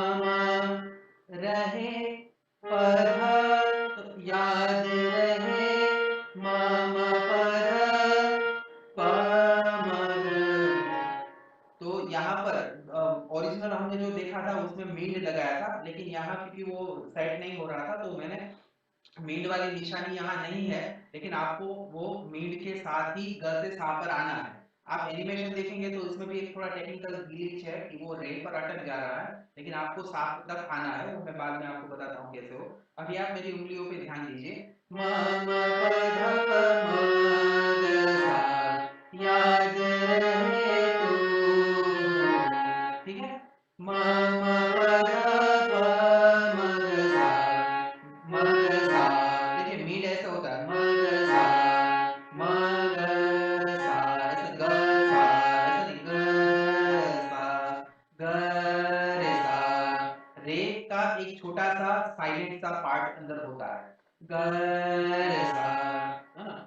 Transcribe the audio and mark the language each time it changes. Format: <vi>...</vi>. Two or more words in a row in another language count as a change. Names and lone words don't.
<hi>रहे पर, तो याद रहे म पर प म, तो यहाँ पर ओरिजिनल हमने जो देखा था उसमें मींड लगाया था, लेकिन यहाँ क्योंकि वो सेट नहीं हो रहा था तो मैंने मींड वाली निशानी यहाँ नहीं है, लेकिन आपको वो मींड के साथ ही ग से सा पर आना है। आप एनिमेशन देखेंगे तो इसमें भी एक थोड़ा</hi> <en>technical glitch</en> <hi>है कि वो रे पर अटक जा रहा है, लेकिन आपको सा तक आना है, वो मैं बाद में आपको बताता हूँ कैसे हो। अभी आप मेरी उंगलियों पे ध्यान दीजिए, म प ध प म ग सा, याद रहे तू, ठीक है। म प ध प म ग सा, म ग सा, देखिए मीड ऐसे होता है, म ग सा म ग सा, ऐसे ग सा, ऐसे नहीं ग सा ग रे सा, रे का एक छोटा सा साइलेंट सा पार्ट अंदर होता है, ग रे सा, है ना।</hi>